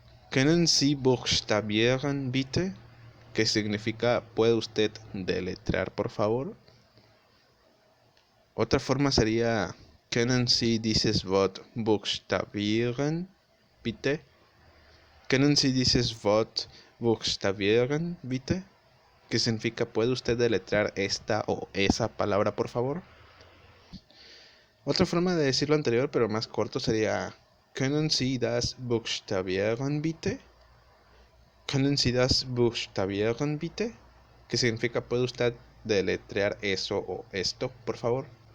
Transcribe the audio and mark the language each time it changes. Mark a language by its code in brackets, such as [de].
[de] ¿Können Sie buchstabieren, bitte? [es] Que significa, ¿puede usted deletrear, por favor? Otra forma sería, [de] ¿Können Sie dieses Wort buchstabieren, bitte? ¿Können Sie dieses Wort buchstabieren, bitte? [es] Que significa, ¿puede usted deletrear esta o esa palabra, por favor? Otra forma de decir lo anterior, pero más corto, sería, [de] ¿Können Sie das buchstabieren, bitte? ¿Können Sie das buchstabieren, bitte? [es] Que significa, ¿puede usted deletrear eso o esto, por favor?